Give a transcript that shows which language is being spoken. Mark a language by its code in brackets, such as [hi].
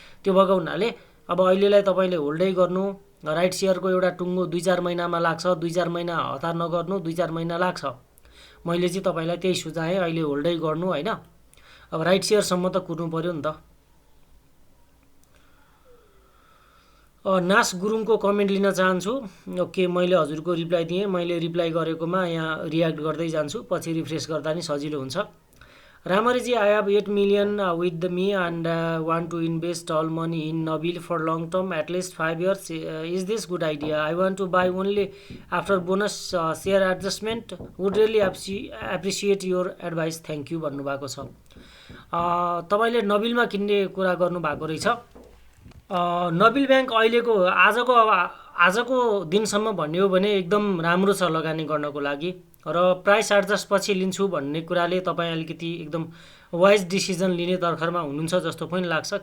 [ne] त्यो भएको हुनाले अब अहिलेलाई तपाईँले होल्डै गर्नु। राइट सेयरको एउटा टुङ्गो 2-4 महिनामा लाग्छ, 2-4 महिना हतार नगर्नु, 2-4 महिना लाग्छ। मैले चाहिँ तपाईँलाई त्यही सुझाएँ, अहिले होल्डै गर्नु होइन। अब राइट सेयरसम्म त कुर्नु पर्यो नि त। नास गुरुङको कमेन्ट लिन चाहन्छु। ओके, मैले हजुरको रिप्लाई दिएँ, मैले रिप्लाई गरेकोमा यहाँ रियाक्ट गर्दै जान्छु, पछि रिफ्रेस गर्दा नि सजिलो हुन्छ। [en] रामरीजी, I have 8 million with me and want to invest all money in Nabil for long term, at least 5 years. Is this good idea? I want to buy only after bonus share adjustment. Would really appreciate your advice. Thank you [ne] भन्नुभएको छ। तपाईँले नबिलमा किन्ने कुरा गर्नुभएको रहेछ। Nabil bank अहिलेको आजको दिनसम्म भन्ने हो भने एकदम राम्रो छ लगानी गर्नको लागि, र प्राइस एडजस्ट पछि लिन्छु भन्ने कुराले तपाईँ अलिकति एकदम वाइज डिसिजन लिने तर्खरमा हुनुहुन्छ जस्तो पनि लाग्छ।